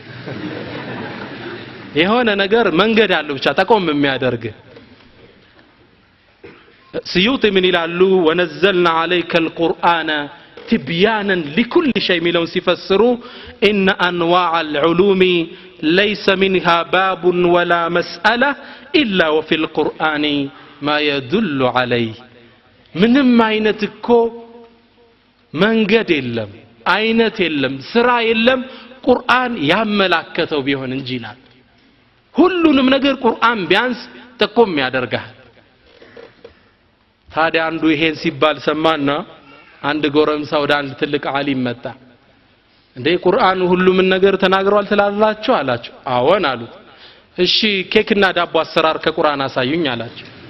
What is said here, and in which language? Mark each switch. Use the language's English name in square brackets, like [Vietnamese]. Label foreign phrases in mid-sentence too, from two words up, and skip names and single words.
[Amharic] የሆነ ነገር መንገድ አለው ብቻ ተቆም የሚያደርግ [Arabic] سيوطي من [Amharic] ይላሉ [Arabic] ونزلنا عليك القرآن تبيانا لكل شيء [Amharic] ሚለውን ሲፈስሩ [Arabic] إن أنواع العلوم ليس منها باب ولا مسألة إلا وفي القرآن ما يدل عليه [Amharic] ምንም አይነት እኮ መንገድ የለም አይነት የለም ስራ የለም ቁርአን ያመላከተው ቢሆን እንጂ ይላል ሁሉንም ነገር ቁርአን ቢያንስ ተቆም ያደርጋል ታዲያ አንዱ ይሄን ሲባል ሰማና አንድ ጎረምሳ ወደ አንድ ትልቅ ዓሊም መጣ እንዴ ቁርአን ሁሉም ነገር ተናግሯል ትላላችሁ አላቸው አዎን አሉት እሺ ኬክና ዳቦ አሰራር ከቁርአን አሳዩኝ አላቸው